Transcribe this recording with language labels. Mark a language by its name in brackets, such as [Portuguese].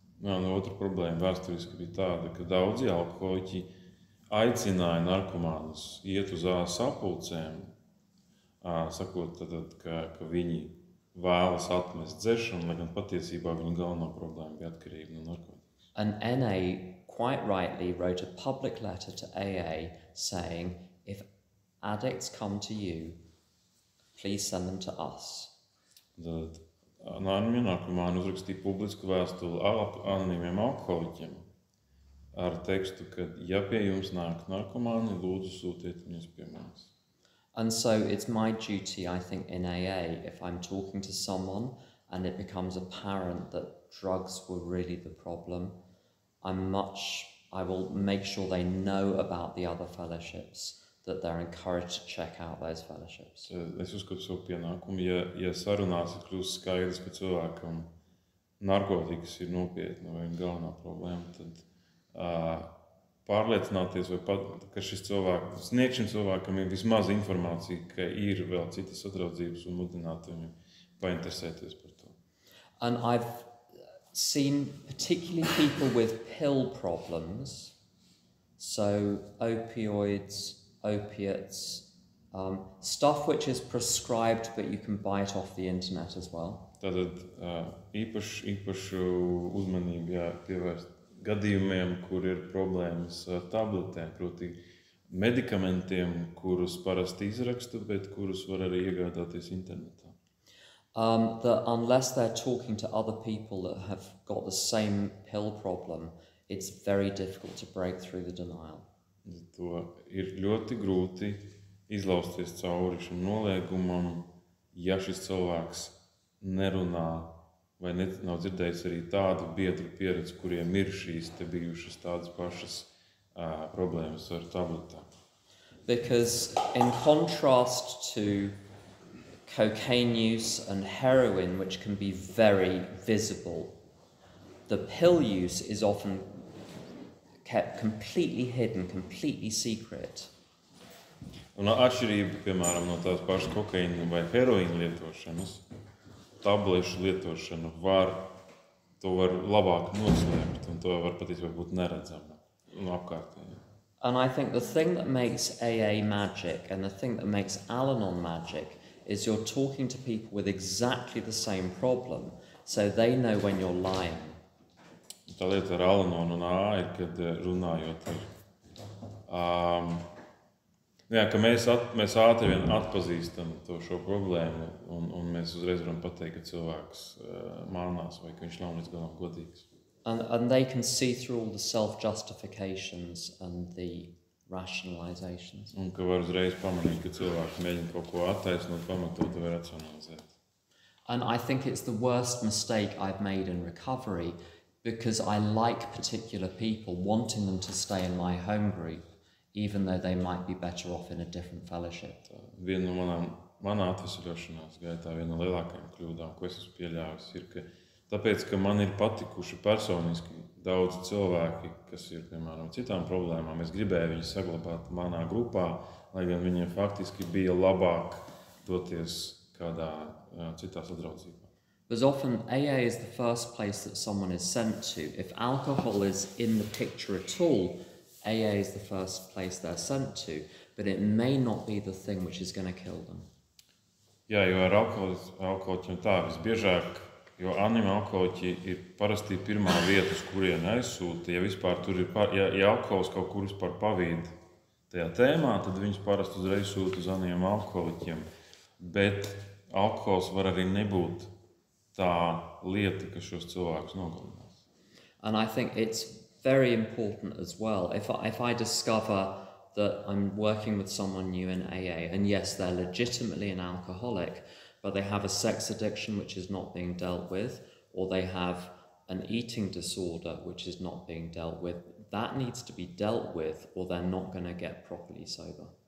[Latvian] Jā, un otra problēma vēsturiski bija tāda, ka daudzi alkoholiķi aicināja narkomānus iet uz sapulcēm, sakot, ka viņi vēlas atmest dzeršanu, lai gan patiesībā viņa galvenā problēma bija atkarība no narkotikas. [English] And NA quite rightly wrote a public letter to AA saying, if addicts come to you, please send them to us. [Latvian] Tad narkomāni uzrakstīja publisku vēstuli anonīmiem alkoholiķiem ar tekstu, ka ja pie jums nāk narkomāni, lūdzu sūtiet viņus pie manis. [English] And so it's my duty, I think, in AA, if I'm talking to someone and it becomes apparent that drugs were really the problem, I will make sure they know about the other fellowships, that they're encouraged to check out those fellowships. [Latvian] Es uzskatu savu pienākumu, ja sarunās ir kļūst skaidrs, ka cilvēkam narkotikas ir nopietna vai galvenā problēma, tad pārliecināties, ka šis cilvēks, sniegt šim cilvēkam ir vismaz informācija, ka ir vēl citas atraudzības un mudināt viņu painteresēties par to. [English] And I've seen particularly people with pill problems, so opioids, opiates, stuff which is prescribed but you can buy it off the internet as well. [Latvian] Tātad īpašu uzmanību jāpievērst gadījumiem, kur ir problēmas ar tabletēm, proti medikamentiem, kurus parasti izraksta, bet kurus var arī iegādāties internetā. [English] That unless they're talking to other people that have got the same pill problem, it's very difficult to break through the denial. [Latvian] To ir ļoti grūti izlausties cauri šim noliegumam, ja šis cilvēks nerunā vai nav dzirdējis arī tādu biedru pieredzi, kuriem ir šīs te bijušas tādas pašas problēmas ar tabletām. [English] Because in contrast to cocaine use and heroin, which can be very visible, the pill use is often kept completely hidden, completely secret. [Latvian] Un atšķirība, piemēram, no tās pašas kokaīna vai heroīna lietošanas, tablešu lietošana to var labāk noslēpt, un to var patiesībā būt neredzama no apkārtējiem. [English] And I think the thing that makes AA magic and the thing that makes Al-Anon magic is you're talking to people with exactly the same problem, so they know when you're lying. [Latvian] Tā lieta ar Al-Anon un AA ir, kad runājot ka mēs ātri vien atpazīstam šo problēmu un mēs uzreiz varam pateikt, ka cilvēks mānās vai ka viņš nav līdz galam godīgs. [English] And they can see through all the self-justifications and the rationalizations. [Latvian] Un ka var uzreiz pamanīt, ka cilvēks mēģina kaut ko attaisnot, pamatot vai racionalizēt. [English] And I think it's the worst mistake I've made in recovery because I like particular people, wanting them to stay in my home group, even though they might be better off in a different fellowship. [Latvian] Viena no manā atvesaļošanās gaitā, viena no lielākajām kļūdām, ko es esmu pieļāvis, ir, ka tāpēc, ka man ir patikuši personiski daudzi cilvēki, kas ir, piemēram, citām problēmām, es gribēju viņus saglabāt manā grupā, lai gan viņiem faktiski bija labāk doties kādā citā sadraudzībā. [English] Because often AA is the first place that someone is sent to. If alcohol is in the picture at all, AA is the first place they're sent to, but it may not be the thing which is going to kill them. [Latvian] Jā, jo ar alkoholiķiem tā visbiežāk, jo anonīmi alkoholiķi ir parasti pirmā vieta, uz kurien aizsūta. Ja vispār tur ir, ja alkohols kaut kur vispār pavīd tajā tēmā, tad viņus parasti uzreiz sūta uz anonīmiem alkoholiķiem. Bet alkohols var arī nebūt tā lieta, kas šos cilvēkus nogalinās. [English] And I think it's very important as well. If I discover that I'm working with someone new in AA, and yes, they're legitimately an alcoholic, but they have a sex addiction which is not being dealt with, or they have an eating disorder which is not being dealt with, that needs to be dealt with, or they're not going to get properly sober.